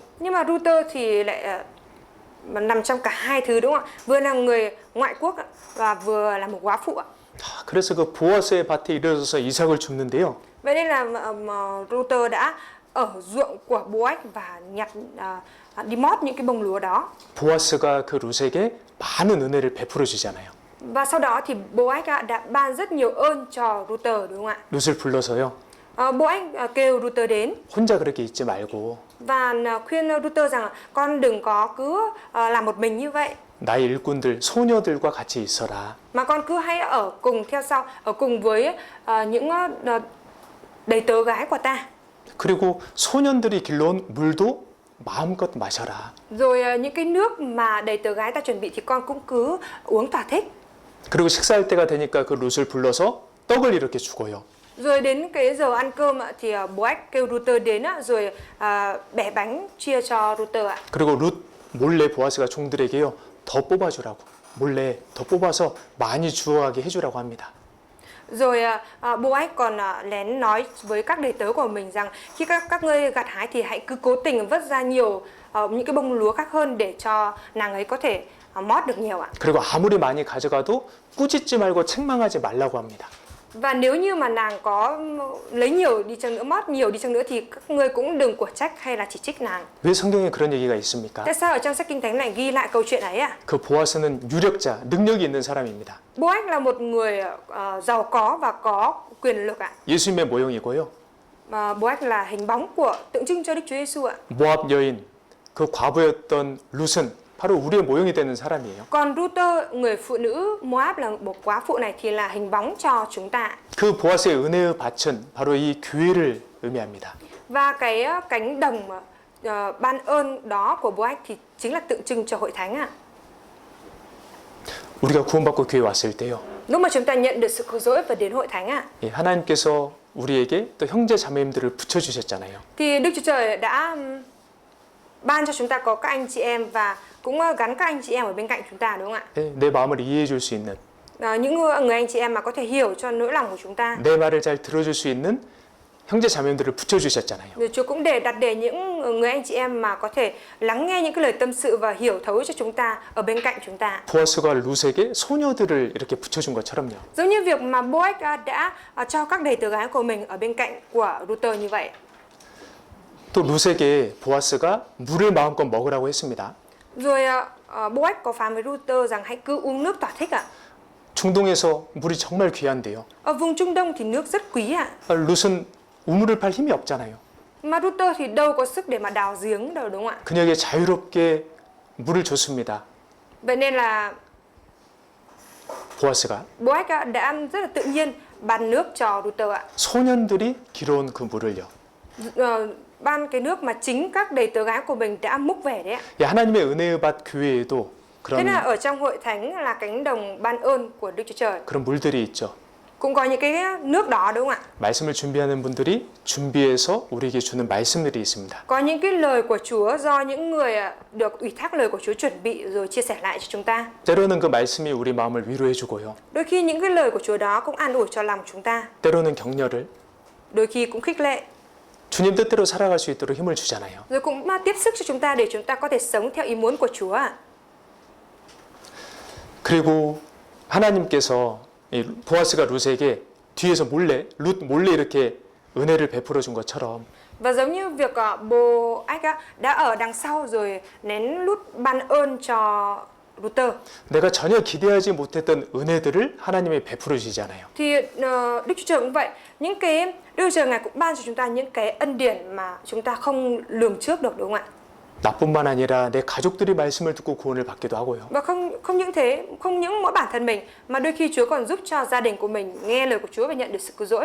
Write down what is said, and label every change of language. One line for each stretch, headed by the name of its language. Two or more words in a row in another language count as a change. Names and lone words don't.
Vietnamese: Nhưng mà Ruther thì lại nằm trong cả hai thứ đúng không ạ? Vừa là người ngoại quốc và vừa là một góa phụ ạ.
Korean: 그래서 그 보아스의 밭에 이르러서 이삭을 줍는데요.
Vietnamese: Vậy nên là Ruther đã ở ruộng của Boaz và nhặt đi mót những cái bông lúa đó.
Korean: 보아스가 그 룻에게 많은 은혜를 베풀어 주잖아요.
Vietnamese: Và sau đó thì Boaz đã ban rất nhiều ơn cho Ruther đúng không ạ?
Korean: 룻을 불러서요.
Vietnamese: Boaz kêu Ruther đến
Korean: 혼자 그렇게 있지 말고
Vietnamese: và khuyên Ruther rằng con đừng có cứ làm một mình như vậy,
Korean: 나의 일꾼들 소녀들과 같이 있어라.
Vietnamese: mà con cứ hãy ở cùng theo sau, ở cùng với những đầy tớ gái của ta.
Korean: 그리고 소년들이 길러온 물도 마음껏 마셔라.
Vietnamese: Rồi những cái nước mà đầy tớ gái ta chuẩn bị thì con cũng cứ uống thỏa thích.
Korean: 그리고 식사할 때가 되니까 그 룻을 불러서 떡을 이렇게 주고요.
Vietnamese: Rồi đến cái giờ ăn cơm thì Boaz kêu Ruther đến rồi bẻ bánh chia cho Ruther ạ.
Korean: 그리고 룻 몰래 보아스가 종들에게요 더 뽑아주라고 몰래 더 뽑아서 많이 주어가게 해주라고 합니다.
Vietnamese: Rồi Boaz còn lén nói với các đầy tớ của mình rằng khi các ngươi gặt hái thì hãy cứ cố tình vớt ra nhiều những cái bông lúa khác hơn để cho nàng ấy có thể mót được nhiều ạ.
Korean: 그리고 아무리 많이 가져가도 꾸짖지 말고 책망하지 말라고 합니다.
Vietnamese: Và nếu như mà nàng có lấy nhiều đi chăng nữa, mót nhiều đi chăng nữa thì các ngươi cũng đừng của trách hay là chỉ trích nàng.
Korean: 왜 성경에 그런 얘기가 있습니까?
Vietnamese: Tại sao ở trong sách Kinh Thánh này ghi lại câu chuyện ấy ạ?
Korean: 그 보아스는 유력자, 능력이 있는 사람입니다.
Vietnamese: Boaz là một người giàu có và có quyền lực ạ.
Korean: 예수님의 모형이고요.
Vietnamese: Boaz là hình bóng của tượng trưng cho Đức Chúa Giêsu ạ.
Korean: 모압 여인, 그 과부였던 룻은 바로 우리의 모형이 되는 사람이에요.
Vietnamese: Còn Ruther, người phụ nữ Moab là một góa phụ này thì là hình bóng cho chúng ta.
Korean: 그 보아스의 은혜의 밭은 바로 이 교회를 의미합니다.
Vietnamese: Và cái cánh đồng ban ơn đó của Boaz thì chính là tượng trưng cho hội thánh ạ.
Korean: 우리가 구원받고 교회 왔을 때요.
Vietnamese: Lúc mà chúng ta nhận được sự cứu rỗi và đến hội thánh ạ,
Korean: 하나님께서 우리에게 또 형제 자매님들을 붙여 주셨잖아요.
Vietnamese: thì Đức Chúa Trời đã ban cho chúng ta có các anh chị em và cũng gắn các anh chị em ở bên cạnh chúng ta đúng không ạ?
Korean: 내 마음을 이해해 줄 수 있는
Vietnamese: Những người anh chị em mà có thể hiểu cho nỗi lòng của chúng ta.
Korean: 내 말을 잘 들어줄 수 있는 형제 자매님들을 붙여 주셨잖아요.
Vietnamese: Rồi Chúa cũng đặt để những người anh chị em mà có thể lắng nghe những cái lời tâm sự và hiểu thấu cho chúng ta ở bên cạnh chúng ta.
Korean: 보아스가 룻에게 소녀들을 이렇게 붙여 준 것처럼요.
Vietnamese: Giống như việc mà Boaz đã cho các đầy tớ gái của mình ở bên cạnh của Ruther như vậy.
Korean: 또 룻에게 보아스가 물을 마음껏 먹으라고 했습니다.
Vietnamese: Rồi Boaz có phán với Ruther rằng hãy cứ uống nước thỏa thích ạ.
Korean: 중동에서 물이 정말 귀한데요.
Vietnamese: Ở vùng Trung Đông thì nước rất quý ạ.
Korean: 룻은 우물을 팔 힘이 없잖아요.
Vietnamese: Mà Ruther thì đâu có sức để mà đào giếng đâu đúng không ạ?
Korean: 그녀에게 자유롭게 물을 줬습니다.
Vietnamese: Vậy nên là
Korean: 보아스가
Vietnamese: Boaz đã rất là tự nhiên ban nước cho Ruther ạ.
Korean: 소년들이 길어온 그 물을요.
Vietnamese: Ban cái nước mà chính các đầy tớ gái của mình đã múc về đấy ạ.
Korean: 하나님의 은혜의 밭 교회에도
Vietnamese: Thế là ở trong hội thánh là cánh đồng ban ơn của Đức Chúa Trời.
Korean: 그런 물들이 있죠.
Vietnamese: Cũng có những cái nước đó đúng không ạ?
Korean: 말씀을 준비하는 분들이 준비해서 우리에게 주는 말씀들이 있습니다.
Vietnamese: Có những cái lời của Chúa do những người được ủy thác lời của Chúa chuẩn bị rồi chia sẻ lại cho chúng ta.
Korean: 때로는 그 말씀이 우리 마음을 위로해 주고요.
Vietnamese: Đôi khi những cái lời của Chúa đó cũng an ủi cho lòng chúng ta.
Korean: 때로는 격려를
Vietnamese: Đôi khi cũng khích lệ.
Korean: 주님 뜻대로 살아갈 수 있도록 힘을 주잖아요.
Vietnamese: Rồi cũng tiếp sức cho chúng ta để chúng ta có thể sống theo ý muốn của Chúa ạ.
Korean: 그리고 하나님께서 보아스가 룻에게 뒤에서 룻 몰래 이렇게 은혜를 베풀어 준 것처럼
Vietnamese: Và giống như việc bố Ách đã ở đằng sau rồi nén nút ban ơn cho Luther.
Korean: 내가 전혀 기대하지 못했던 은혜들을 하나님이 베풀어 주시잖아요.
Vietnamese: Thì Đức Chúa Trời cũng vậy. Những cái Đức Chúa Trời Ngài cũng ban cho chúng ta những cái ân điển mà chúng ta không lường trước được, đúng không ạ?
Korean: 나뿐만 아니라 내 가족들이 말씀을 듣고 구원을 받기도 하고요.
Vietnamese: Và không những thế, không những mỗi bản thân mình mà đôi khi Chúa còn giúp cho gia đình của mình nghe lời của Chúa và nhận được sự cứu rỗi.